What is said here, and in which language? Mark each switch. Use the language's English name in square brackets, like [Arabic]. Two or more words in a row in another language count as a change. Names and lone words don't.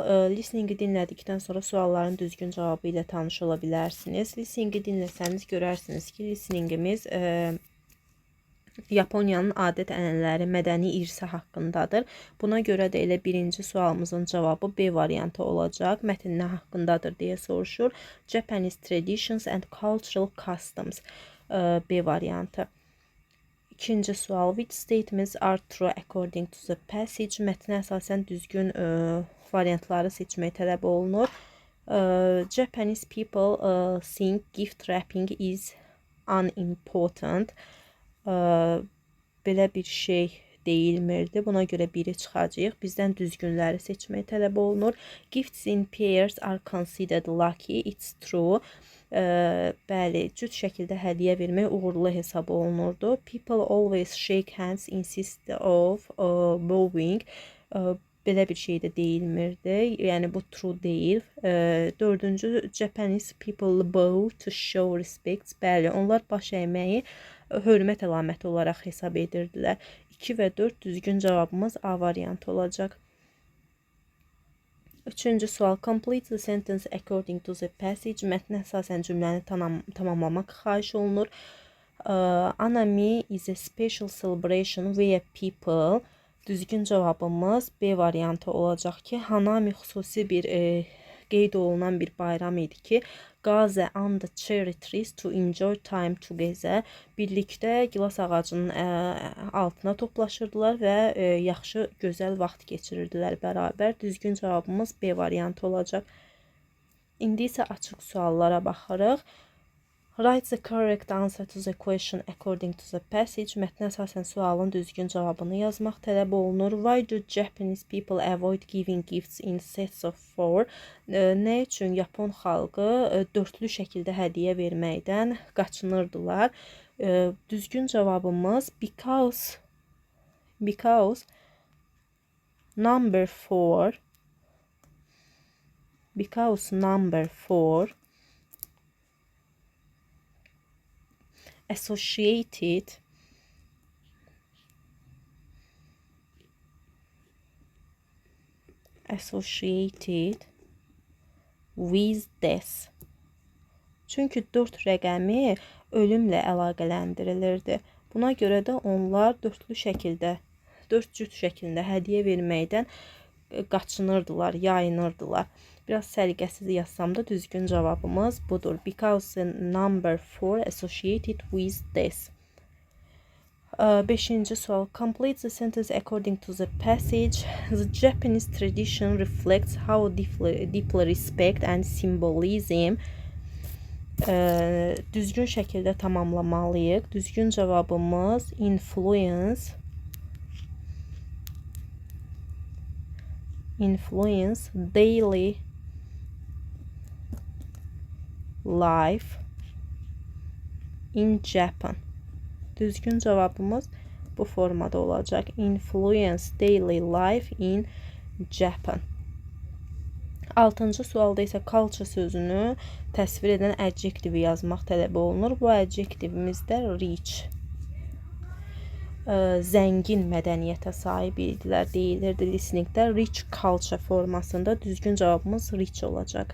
[Azerbaijani] Listeningi dinlədikdən sonra sualların düzgün cavabı ilə tanış ola bilərsiniz. Listeningi dinləsəniz görərsiniz ki, listeningimiz Yaponiyanın adət-ənənələri, mədəni irsi haqqındadır. Buna görə də elə birinci sualımızın cavabı B variantı olacaq. Mətn nə haqqındadır deyə soruşur. [English] Japanese traditions and cultural customs. [Azerbaijani] B variantı. İkinci sual. [English] Which statements are true according to the passage? [Azerbaijani] Mətnə əsasən düzgün variantları seçmək tələb olunur. [English] Japanese people think gift wrapping is unimportant. [Azerbaijani] Belə bir şey deyilmirdi. Buna görə biri çıxacaq. Bizdən düzgünləri seçmək tələb olunur. [English] Gifts in pairs are considered lucky. It's true. [Azerbaijani] Bəli, cüt şəkildə hədiyyə vermək uğurlu hesab olunurdu. [English] People always shake hands instead of bowing. [Azerbaijani] Belə bir şey də deyilmirdi. Yəni bu true deyil. Dördüncü, [English] Japanese people bow to show respect. [Azerbaijani] Bəli, onlar baş əyməyi hörmət əlaməti olaraq hesab edirdilər. 2 və 4 düzgün cavabımız A variantı olacaq. Üçüncü sual. [English] Complete the sentence according to the passage. [Azerbaijani] Mətnə əsasən cümləni tamamlamaq xahiş olunur. [English] Anami is a special celebration where people. [Azerbaijani] Düzgün cavabımız B variantı olacaq ki, Hanami xüsusi bir qeyd olunan bir bayram idi ki, [English] gather under cherry trees to enjoy time together. [Azerbaijani] Birlikdə gilas ağacının altına toplaşırdılar və yaxşı, gözəl vaxt keçirirdilər bərabər. Düzgün cavabımız B variantı olacaq. İndi isə açıq suallara baxırıq. [English] Write the correct answer to the question according to the passage. [Azerbaijani] Mətnə əsasən sualın düzgün cavabını yazmaq tələb olunur. [English] Why do Japanese people avoid giving gifts in sets of 4? [Azerbaijani] Nə üçün Yapon xalqı dörtlü şəkildə hədiyyə verməkdən qaçınırdılar? Düzgün cavabımız [English] because number 4 associated with death. [Azerbaijani] Çünki 4 rəqəmi ölümlə əlaqələndirilirdi. Buna görə də onlar dörd cüt şəkildə hədiyyə verməkdən qaçınırdılar, yayınırdılar. Biraz səliqəsiz yazsam da düzgün cavabımız budur. [English] Because the number 4 associated with death. [Azerbaijani] 5-ci sual. [English] Complete the sentence according to the passage. The Japanese tradition reflects how deeply respect and symbolism. [Azerbaijani] Düzgün şəkildə tamamlamalıyıq. Düzgün cavabımız [English] influence daily life in Japan. [Azerbaijani] Düzgün cavabımız bu formada olacaq. [English] Influence daily life in Japan. [Azerbaijani] 6-cı sualda isə culture sözünü təsvir edən adjektivi yazmaq tələb olunur. Bu adjektivimiz də rich. Zəngin mədəniyyətə sahib idilər deyilirdi listeningdə. [English] Rich culture [Azerbaijani] formasında düzgün cavabımız rich olacaq.